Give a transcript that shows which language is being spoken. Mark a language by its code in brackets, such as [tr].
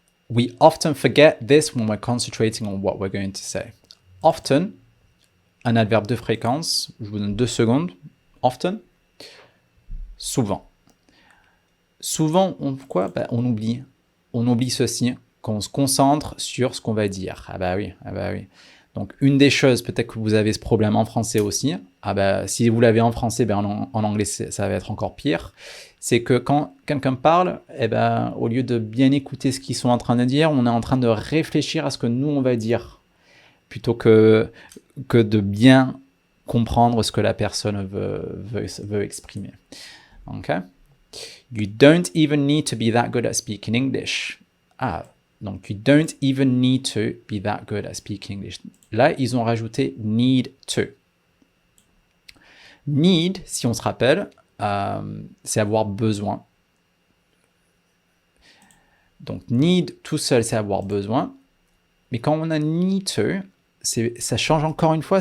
[en] We often forget this when we're concentrating on what we're going to say. [fr] Often, un adverbe de fréquence, je vous donne 2 secondes. Often, souvent. Souvent, on oublie. On oublie ceci, qu'on se concentre sur ce qu'on va dire. Ah bah oui. Donc, une des choses, peut-être que vous avez ce problème en français aussi. Ah bah, si vous l'avez en français, ben en anglais, ça va être encore pire. C'est que quand quelqu'un parle, eh ben, au lieu de bien écouter ce qu'ils sont en train de dire, on est en train de réfléchir à ce que nous, on va dire, plutôt que de bien comprendre ce que la personne veut exprimer. Okay? [en] You don't even need to be that good at speaking English. Donc you don't even need to be that good at speaking English. [fr] Là, ils ont rajouté need to. Need, si on se rappelle, c'est avoir besoin. Donc need tout seul, c'est avoir besoin. Mais quand on a need to, ça change encore une fois.